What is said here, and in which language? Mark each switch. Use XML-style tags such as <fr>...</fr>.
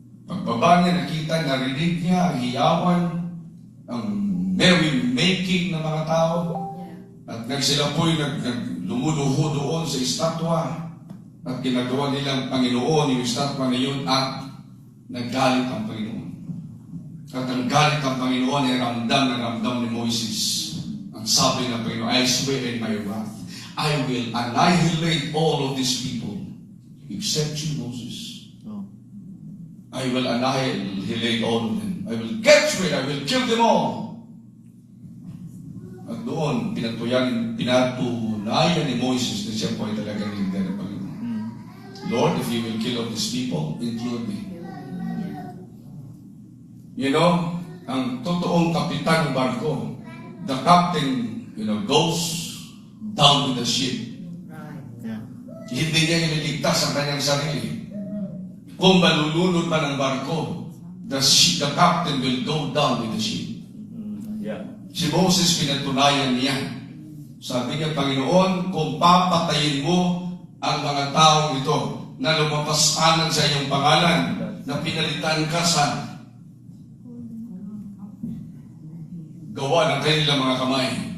<tl>Pagbaba niya, nakita, narinig niya, ang hiyawan, ang merry-making ng mga tao. At sila po'y lumuluho doon sa estatwa. At ginagawa nilang Panginoon yung estatwa na yun at naggalit ang Panginoon. At ang galit ng Panginoon ay ramdam ni Moses. Ang sabi ng Panginoon,</tl> <en>I swear in my wrath, I will annihilate all of these people except you, Moses. Oh. I will annihilate all of them. I will get rid, I will kill them all.</en> <tl>At doon, pinatunayan ni Moses na siya po ay talagang leader ng Panginoon.</tl> <en>Lord, if you will kill all these people, include me. You know,</en> <tl>ang totoong kapitan ng barko,</tl> <en>the captain, goes down with the ship. Yeah.</en> <tl>Hindi niya iniligtas ang kanyang sarili. Kung malulunod man ang barko,</tl> <en>the captain will go down with the ship. Yeah.</en> <tl>Si Moses, pinatunayan niya. Sabi niya, Panginoon, kung papatayin mo ang mga taong ito, na lumapasanan sa iyong pangalan, na pinalitan ka sa gawa ng kanilang mga kamay.</tl>